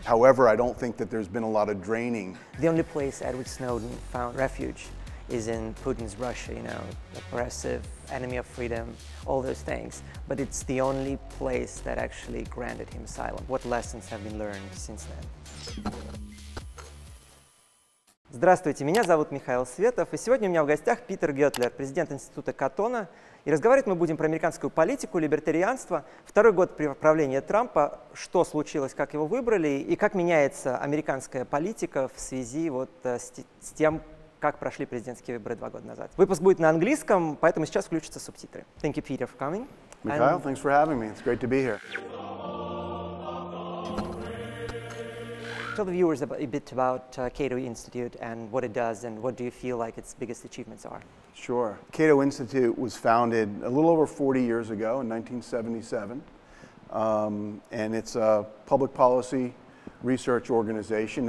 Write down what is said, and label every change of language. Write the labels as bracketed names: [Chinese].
[English] However, I don't think that there's been a lot of draining. The only place Edward Snowden found refuge is in Putin's Russia, oppressive, enemy of freedom, all those things. But it's the only place that actually granted him asylum. What lessons have been learned since then? [Russian] Здравствуйте, меня зовут Михаил Светов, и сегодня у меня в гостях Питер Гётлер, президент института Катона. И разговаривать мы будем про американскую политику, либертарианство, второй год правления Трампа, что случилось, как его выбрали, и как меняется американская политика в связи с тем, как прошли президентские выборы 2 года назад. Выпуск будет на английском, поэтому сейчас включатся субтитры. [English] Thank you, Peter, for coming. Mikhail, thanks for having me. It's great to be here. Tell the viewers a bit about Cato Institute and what it does, and what do you feel like its biggest achievements are? Sure. Cato Institute was founded a little over 40 years ago in 1977, and it's a public policy research organization.